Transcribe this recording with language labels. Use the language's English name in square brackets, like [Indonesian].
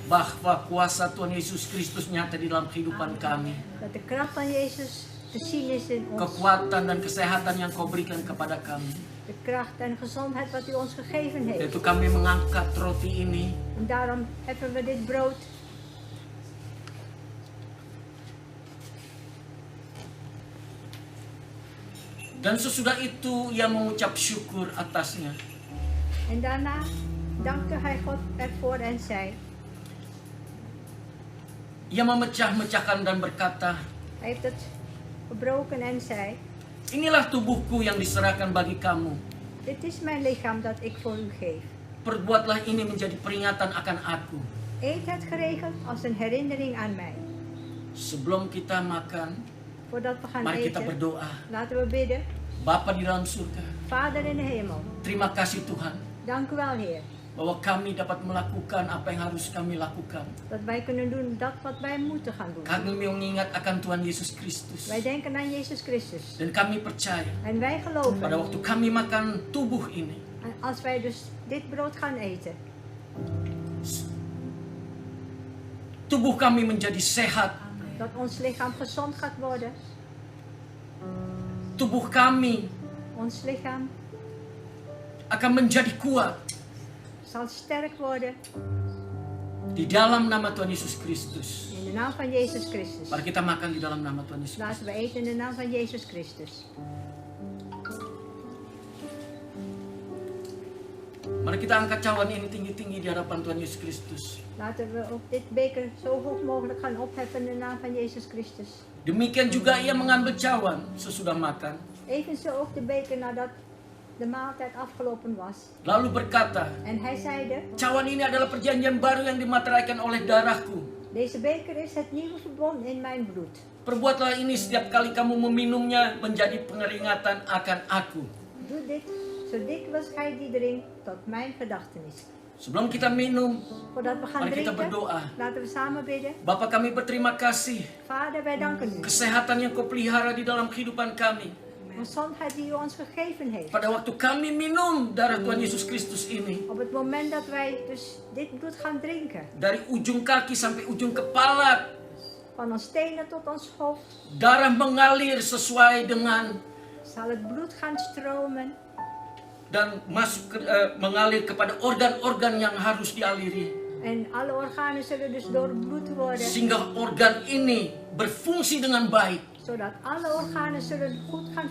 [Indonesian] bahwa kuasa Tuhan Yesus Kristus nyata di dalam kehidupan kami. [Dutch] dat de kracht van Jezus te zien is in ons. [Indonesian] Kekuatan dan kesehatan yang kau berikan kepada kami. [Dutch] De kracht en gezondheid wat u ons gegeven heeft. [Indonesian] Yaitu kami mengangkat roti ini. [Dutch] En daarom hebben we dit brood. [Indonesian] Dan sesudah itu ia mengucap syukur atasnya. [Dutch] En daarna dankte hij God ervoor en zei. [Indonesian] Ia memecah-mecahkan dan berkata, [Dutch] Hij heeft het gebroken en zei. [Indonesian] inilah tubuhku yang diserahkan bagi kamu. [Dutch] Dit is mijn lichaam dat ik voor u geef. [Indonesian] Perbuatlah ini menjadi peringatan akan aku. [Dutch] Eet het geregeld als een herinnering aan mij. [Indonesian] Sebelum kita makan, [Dutch] Voordat we gaan [Indonesian] mari kita [Dutch] eten, [Indonesian] berdoa. [Dutch] laten we bidden. [Indonesian] Bapa di dalam surga, [Dutch] Vader in de hemel, [Indonesian] terima kasih Tuhan, [Dutch] dank u wel Heer. [Indonesian] bahwa kami dapat melakukan apa yang harus kami lakukan. [Dutch] Dat wij kunnen doen dat wat wij moeten gaan doen. [Indonesian] Kami mengingat akan Tuhan Yesus Kristus. [Dutch] Wij denken aan Jezus Christus. [Indonesian] Dan kami percaya, [Dutch] En wij [Indonesian] pada [Dutch] geloven. [Indonesian] waktu kami makan tubuh ini, [Dutch] En als wij dus dit brood gaan eten, [Indonesian] tubuh kami menjadi sehat. [Dutch] dat ons lichaam gezond gaat worden. [Indonesian] Tubuh kami [Dutch] Ons lichaam [Indonesian] akan menjadi kuat. [Dutch] zal sterk worden [Indonesian] Di dalam nama Tuhan Yesus Kristus. [Dutch] in de naam van Jezus Christus. [Indonesian] Mari kita makan di dalam nama Tuhan Yesus [Dutch] Laten [Indonesian] Kristus. [Dutch] we eten in de naam van Jezus Christus. [Indonesian] Mari kita angkat cawan ini tinggi-tinggi di hadapan Tuhan Yesus Kristus. [Dutch] Laten we ook dit beker zo hoog mogelijk gaan opheffen in de naam van Jezus Christus. [Indonesian] Demikian juga ia mengambil cawan sesudah makan. [Dutch] Evenzo ook de beker nadat de maaltijd afgelopen was. [Indonesian] Lalu berkata, [Dutch] En hij zeide, [Indonesian] cawan ini adalah perjanjian baru yang dimateraikan oleh darahku. [Dutch] deze beker is het nieuwe verbond in mijn bloed. [Indonesian] Perbuatlah ini setiap kali kamu meminumnya menjadi pengeringatan akan aku. [Dutch] Doe dit zo dikwijls gij die drinkt tot mijn gedachtenis. [Indonesian] Sebelum kita minum, [Dutch] Voordat we gaan [Indonesian] mari kita [Dutch] drinken, [Indonesian] berdoa. [Dutch] laten we samen bidden. [Indonesian] Bapa, kami berterima kasih. [Dutch] Vader, wij danken u. [Indonesian] Kesehatan yang kau pelihara di dalam kehidupan kami. [Dutch] Gezondheid die u ons gegeven heeft. [Indonesian] Pada waktu kami minum darah Tuhan Yesus Kristus ini, [Dutch] Op het moment dat wij dus dit bloed gaan drinken. [Indonesian] dari ujung kaki sampai ujung kepala, [Dutch] Van ons tenen tot ons hoofd. [Indonesian] darah mengalir sesuai dengan [Dutch] Zal het bloed gaan stromen. [Indonesian] dan mengalir kepada organ-organ yang harus dialiri. [Dutch] En alle organen zullen dus doorbloed worden. [Indonesian] Sehingga organ ini berfungsi dengan baik. [Dutch] Zodat alle organen zullen goed gaan